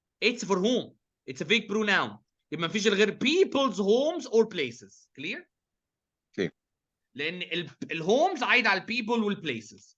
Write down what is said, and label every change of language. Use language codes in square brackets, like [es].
[en] It's for whom. It's a fake pronoun. [ar] يبقى ما فيش غير [en] people's homes or places. Clear؟ Clear. [ar] لان الهومز عايد على البيبل والبليسز.